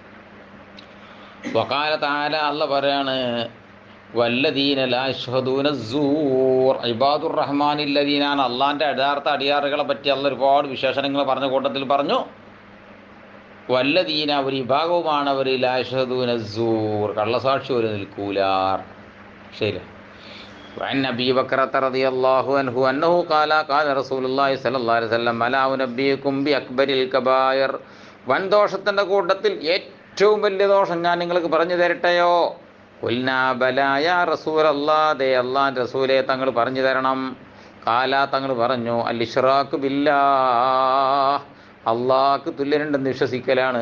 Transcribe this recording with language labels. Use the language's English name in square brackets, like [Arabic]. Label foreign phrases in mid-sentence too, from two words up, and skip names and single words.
[Arabic] وقال تعالى അല്ലാഹ് പറയാണ് والذين لا يشهدون الزور عباد الرحمن الذين. [Malayalam] അള്ളാൻ്റെ യഥാർത്ഥ അടിയാറുകളെ പറ്റി അള്ളാഹ് ഒരുപാട് വിശേഷണങ്ങൾ പറഞ്ഞ കൂട്ടത്തിൽ പറഞ്ഞു വല്ലദീന ഒരു വിഭാഗവുമാണ് അവർ [Arabic] لا يشهدون الزور [Malayalam] കള്ളസാക്ഷി ഒരു നിൽക്കൂലാർ. ശരി. [Arabic] وعن أبي بكرة رضي الله عنه أنه قال رسول الله صلى الله عليه وسلم ألا أنبئكم بأكبر الكبائر. [Malayalam] വൻദോഷത്തിൻ്റെ കൂട്ടത്തിൽ ഏറ്റവും വലിയ ദോഷം ഞാൻ നിങ്ങൾക്ക് പറഞ്ഞു തരട്ടെയോ? [Arabic] قلنا بلى يا رسول الله, [Malayalam] ദേ അല്ലാഹുവിൻ്റെ റസൂലേ തങ്ങൾ പറഞ്ഞു തരണം. ഖാല തങ്ങൾ പറഞ്ഞു [Arabic] الإشراك بالله, [Malayalam] അള്ളാഹ്ക്ക് തുല്യനുണ്ടെന്ന് വിശ്വസിക്കലാണ്.